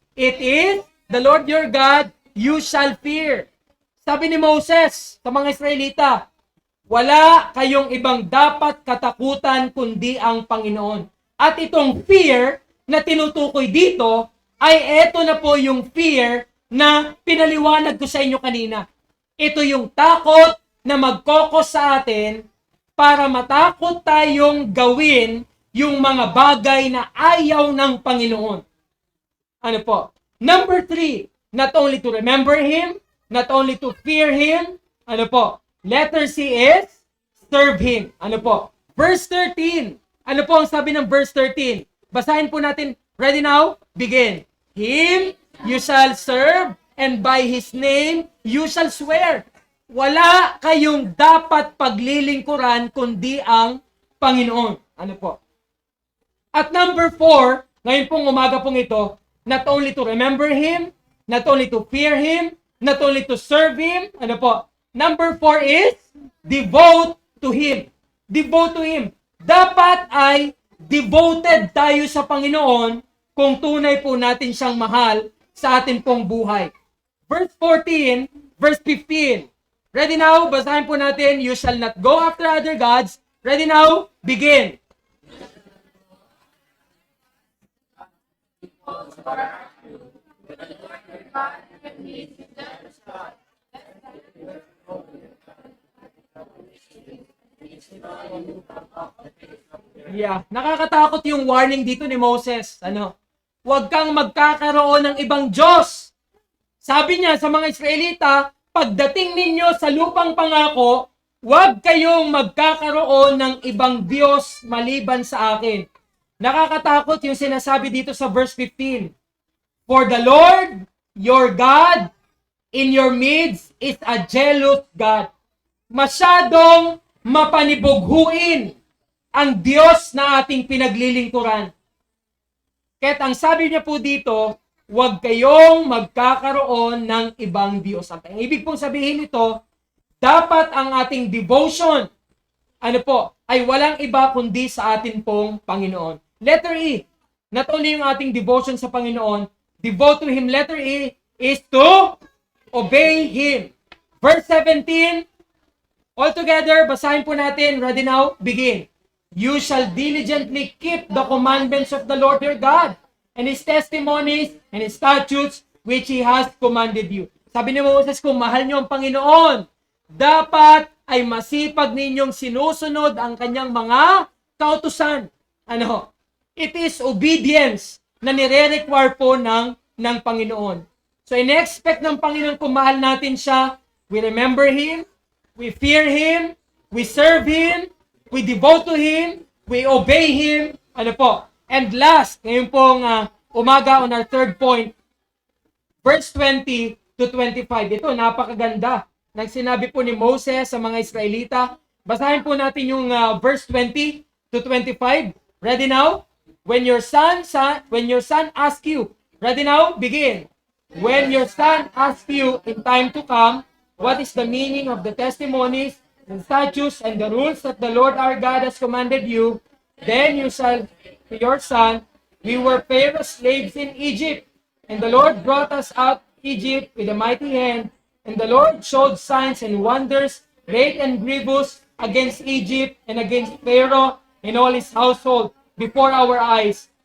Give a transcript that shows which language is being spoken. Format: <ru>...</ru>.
<en>It is the Lord your God, you shall fear.</en> <tl>Sabi ni Moses sa mga Israelita, wala kayong ibang dapat katakutan kundi ang Panginoon. At itong fear na tinutukoy dito, ay eto na po yung fear na pinaliwanag ko sa inyo kanina. Ito yung takot na magkokos sa atin para matakot tayong gawin yung mga bagay na ayaw ng Panginoon.</tl> <en>Number 3, not only to remember Him, not only to fear Him, letter C is, serve Him.</en> <tl>Verse 13, ang sabi ng verse 13? Basahin po natin,</tl> <en>ready now? Begin. Him you shall serve, and by His name you shall swear.</en> <tl>Wala kayong dapat paglilingkuran kundi ang Panginoon.</tl> <en>At number 4,</en> <tl>ngayon pong umaga pong ito,</tl> <en>not only to remember Him, not only to fear Him, not only to serve Him, number 4 is, devote to Him. Devote to Him.</en> <tl>Dapat ay devoted tayo sa Panginoon kung tunay po natin siyang mahal sa atin pong buhay.</tl> <en>Verse 14, verse 15. Ready now?</en> <tl>Basahin po natin,</tl> <en>you shall not go after other gods. Ready now? Begin.</en> <tl>Yeah, nakakatakot yung warning dito ni Moses. Huwag kang magkakaroon ng ibang Diyos. Sabi niya sa mga Israelita, pagdating ninyo sa lupang pangako, huwag kayong magkakaroon ng ibang Diyos maliban sa akin. Nakakatakot yung sinasabi dito sa verse 15.</tl> <en>For the Lord, your God, in your midst is a jealous God.</en> <tl>Masyadong mapanibughuin ang Diyos na ating pinaglilingkuran. Kaya't ang sabi niya po dito, huwag kayong magkakaroon ng ibang Diyos. Ang ibig pong sabihin nito, dapat ang ating devotion, ay walang iba kundi sa atin pong Panginoon.</tl> <en>Letter E, not only</en> <tl>yung ating devotion sa Panginoon,</tl> <en>devote to Him. Letter E is to obey Him. Verse 17, all together,</en> <tl>basahin po natin.</tl> <en>Ready now? Begin. You shall diligently keep the commandments of the Lord your God, and His testimonies and His statutes which He has commanded you.</en> <tl>Sabi ni Moses, kung mahal niyo ang Panginoon, dapat ay masipag ninyong sinusunod ang kanyang mga kautusan.</tl> <en>It is obedience</en> <tl>na nire-require po ng Panginoon. So, in-expect ng Panginoon kung mahal natin siya,</tl> <en>we remember Him, we fear Him, we serve Him, we devote to Him, we obey Him.</en> <tl>Ano po?</tl> <en>And last,</en> <tl>ngayon pong umaga</tl> <en>on our third point, verse 20 to 25.</en> <tl>Ito, napakaganda. Nang sinabi po ni Moses sa mga Israelita. Basahin po natin yung verse 20 to 25.</tl> <en>Ready now? When your son asks you, ready now? Begin. When your son asks you in time to come, what is the meaning of the testimonies, the statutes, and the rules that the Lord our God has commanded you, then you shall to your son, we were Pharaoh's slaves in Egypt, and the Lord brought us out of Egypt with a mighty hand, and the Lord showed signs and wonders, great and grievous, against Egypt and against Pharaoh and all his household before our eyes.</en>